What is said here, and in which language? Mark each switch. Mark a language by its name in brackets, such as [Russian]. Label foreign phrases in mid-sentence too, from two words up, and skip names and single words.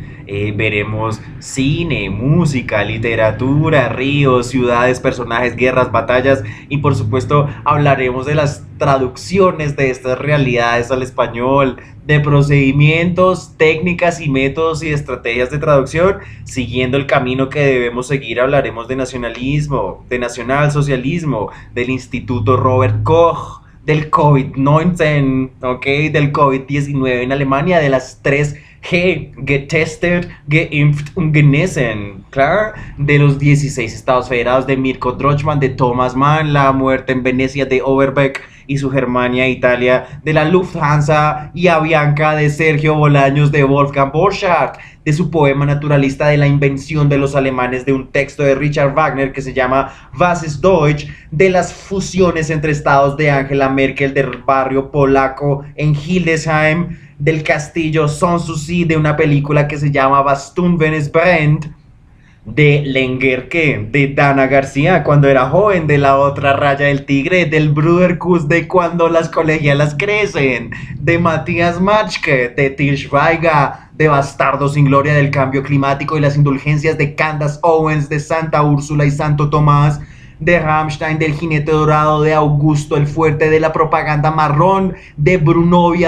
[Spanish] Veremos cine, música, literatura, ríos, ciudades, personajes, guerras, batallas y por supuesto hablaremos de las traducciones de estas realidades al español, de procedimientos, técnicas y métodos y estrategias de traducción. Siguiendo el camino que debemos seguir hablaremos de nacionalismo, de nacionalsocialismo, del Instituto Robert Koch, del COVID-19, ¿ok? Del COVID-19 en Alemania, de las 3G, [German] getestet, geimpft und genesen, [Spanish] claro, de los 16 estados federados de Mirko Drochman, de Thomas Mann, la muerte en Venecia de Overbeck y su Germania, Italia, de la Lufthansa y Avianca de Sergio Bolaños, de Wolfgang Borchardt, de su poema naturalista de la invención de los alemanes, de un texto de Richard Wagner que se llama Was ist Deutsch, de las fusiones entre estados de Angela Merkel, del barrio polaco en Hildesheim, del castillo Sanssouci, de una película que se llama Was tun, wenn es brennt, de Lenguerque, de Dana García cuando era joven, de La otra raya del tigre, del Bruderkuss, de Cuando las colegialas crecen, de Matías Matschke, de Til Schweiger, de Bastardo sin gloria, del cambio climático y las indulgencias, de Candace Owens, de Santa Úrsula y Santo Tomás, de Rammstein, del Jinete Dorado, de Augusto el Fuerte, de la propaganda marrón, de Brunovia